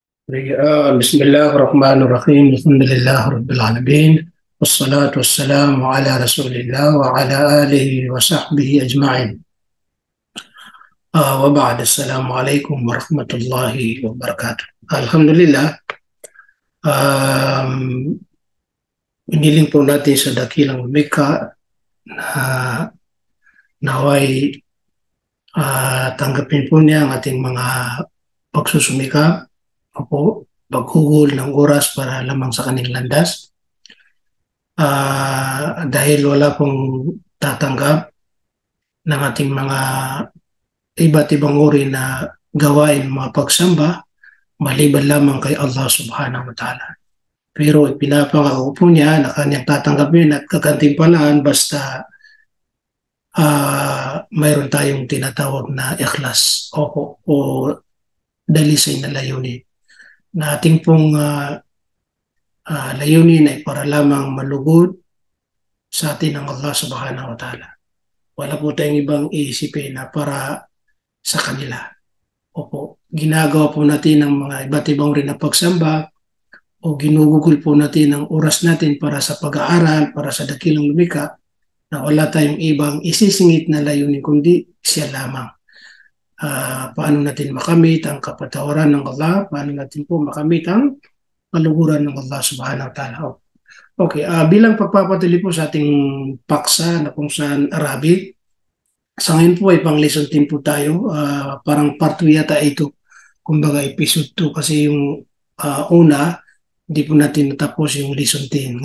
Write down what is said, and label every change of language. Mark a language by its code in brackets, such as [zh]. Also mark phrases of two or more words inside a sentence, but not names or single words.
[ar] بسم الله الرحمن الرحيم الحمد لله رب العالمين والصلاة والسلام على رسول الله وعلى آله وصحبه أجمعين. وبعد السلام عليكم ورحمة الله وبركاته. الحمد لله. [tl] Iniling po natin sa dakilang lumikha na naway tanggapin po niya ang ating mga pagsusumika o paghugol ng oras para lamang sa kaning landas. Dahil wala pong tatanggap ng ating mga iba't ibang uri na gawain, mga pagsamba, maliban lamang kay [ar] الله سبحانه وتعالى. [tl] Pero pinapangako po niya na kanyang tatanggapin at kagantimpalaan basta mayroon tayong tinatawag na ikhlas o dalisay na layunin. Na ating pong layunin ay para lamang malugod sa atin ng [ar] الله سبحانه وتعالى. [tl] Wala po tayong ibang iisipin na para sa kanila. Opo, ginagawa po natin ang mga iba't ibang rin na pagsamba o ginugugol po natin ang oras natin para sa pag-aaral, para sa dakilang lumikha, na wala tayong ibang isisingit na layunin kundi siya lamang. Paano natin makamit ang kapatawaran ng Allah, paano natin po makamit ang kaluguran ng [ar] الله سبحانه وتعالى. [tl] Okay, bilang pagpapatuloy po sa ating paksa na kung saan Arabic, sa ngayon po ay pang lesson 10 po tayo, parang part 2 yata ito, kumbaga episode 2 kasi yung una, hindi po natin natapos yung lesson 10.